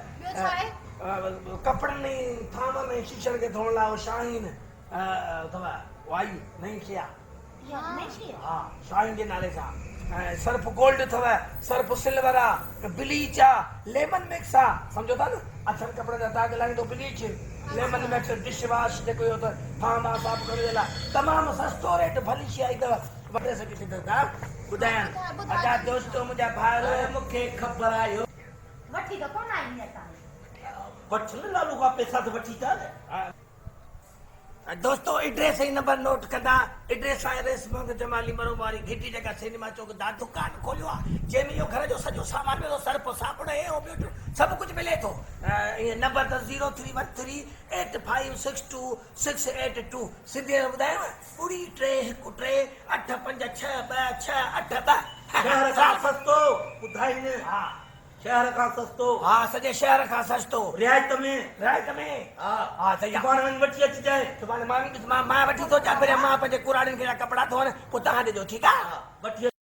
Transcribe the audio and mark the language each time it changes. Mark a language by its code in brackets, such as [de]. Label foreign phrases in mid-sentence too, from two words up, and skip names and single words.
[sd] कपड़नि में थाम में शीशनि खे धोअण लाइ शाहीन अथव वाई नई शइ आहे हा शाहीन जे नाले सां सर्फ गोल्ड अथव सर्फ सिल्वर आहे ब्लीच आहे [en] lemon mix [sd] आहे सम्झो था न अछनि कपिड़े जा दाग लाहींदो [en] bleach lemon mix dish wash [sd] जेको इहो त थाम आहे साफ़ करण जे लाइ तमामु सस्तो रेट भली शइ आई अथव वठे सघी सघंदा था ॿुधायां अदा दोस्तो मुंहिंजा भाउर मूंखे ख़बर आयो वठी त कोन आई असां वठ न लालू खां पैसा त वठी था दोस्तों एड्रेस ही [en] number note [sd] कंदा एड्रेस आहे रेशम जमाली मरो वारी घिटी जगह सिनेमा चौक दा दुकान खोलियो आहे जंहिंमें इहो घर जो सॼो सामान मिलो सर्फ साबुण हे ॿियो सभु कुझु मिले थो इहे नंबर त 03138562 सिंधी में ॿुधायांव 3 3 1 5 6 2 6 8 10 सस्तो ॿुधाईनि हा शहर खां सस्तो हा सॼे शहर खां सस्तो रियायत में हा हा सही आहे पाण वठी अची जाए सुभाणे मां वठी थो अचां पहिरियों मां पंहिंजे कुराड़ियुनि खे कपिड़ा धोअण पोइ तव्हां ॾिजो ठीकु आहे वठी